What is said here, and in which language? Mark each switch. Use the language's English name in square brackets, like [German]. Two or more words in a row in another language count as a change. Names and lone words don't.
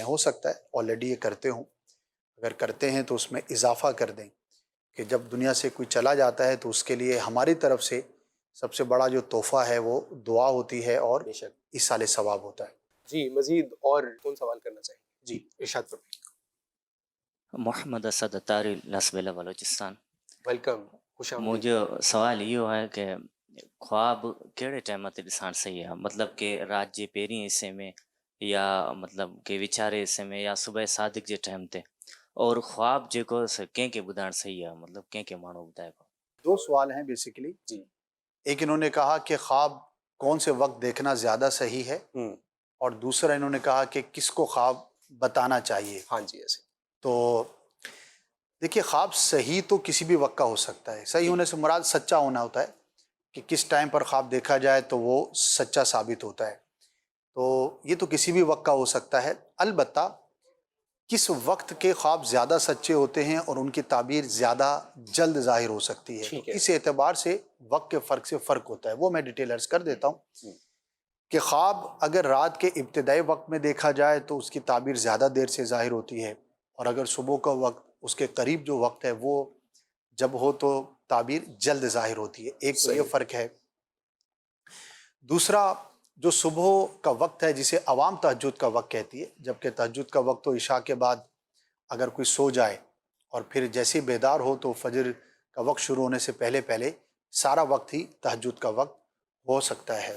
[Urdu] ہو سکتا ہے آلریڈی یہ کرتے ہوں، اگر کرتے ہیں تو اس میں اضافہ کر دیں کہ جب دنیا سے کوئی چلا جاتا ہے تو اس کے لیے ہماری طرف سے سب سے بڑا جو تحفہ ہے وہ دعا ہوتی ہے اور बेशक ایصال ثواب ہوتا ہے. جی، مزید اور کون سوال کرنا چاہیے? جی، ارشاد فرمائیے. मोहम्मद असद अतारी लसबेला बलूचिस्तान. वेलकम, خوش آمدید. مجھے سوال [Sindhi] इहो है कि ख्वाब कहिड़े टाइम ते ॾिसणु सही आहे, मतलब कि राति जे पहिरीं हिसे में या मतलब कि विचारे हिसे में या सुबह सादिक जे टाइम ते, और ख्वाब जेको कंहिंखे ॿुधाइणु सही आहे, मतलब कंहिंखे माण्हू ॿुधाइबो? [Urdu] دو سوال ہیں بیسکلی. जी. ایک انہوں نے کہا کہ خواب کون سے وقت دیکھنا زیادہ صحیح ہے اور دوسرا انہوں نے کہا کہ کس کو خواب بتانا چاہیے. ہاں جی، ایسے. تو دیکھیے، خواب صحیح تو کسی بھی وقت کا ہو سکتا ہے है. صحیح ہونے سے مراد سچا ہونا ہوتا ہے کہ کس ٹائم پر خواب دیکھا جائے تو وہ سچا ثابت ہوتا ہے है. تو یہ تو کسی بھی وقت کا ہو سکتا ہے۔ البتہ کس وقت کے خواب زیادہ سچے ہوتے ہیں اور ان کی تعبیر زیادہ جلد ظاہر ہو سکتی ہے. ٹھیک ہے. اس اعتبار سے وقت کے فرق سے فرق ہوتا ہے۔ وہ میں ڈیٹیل عرض کر دیتا ہوں. کہ خواب اگر رات کے ابتدائی وقت میں دیکھا جائے تو اس کی تعبیر زیادہ دیر سے ظاہر ہوتی ہے، اور اگر صبح کا وقت اس کے قریب جو وقت ہے وہ جب ہو تو تعبیر جلد ظاہر ہوتی ہے. ایک تو یہ فرق ہے. دوسرا جو صبح کا وقت ہے جسے عوام تہجد کا وقت کہتی ہے، جبکہ تہجد کا وقت تو عشاء کے بعد اگر کوئی سو جائے اور پھر جیسے بیدار ہو تو فجر کا وقت شروع ہونے سے پہلے پہلے سارا وقت ہی تہجد کا وقت ہو سکتا ہے.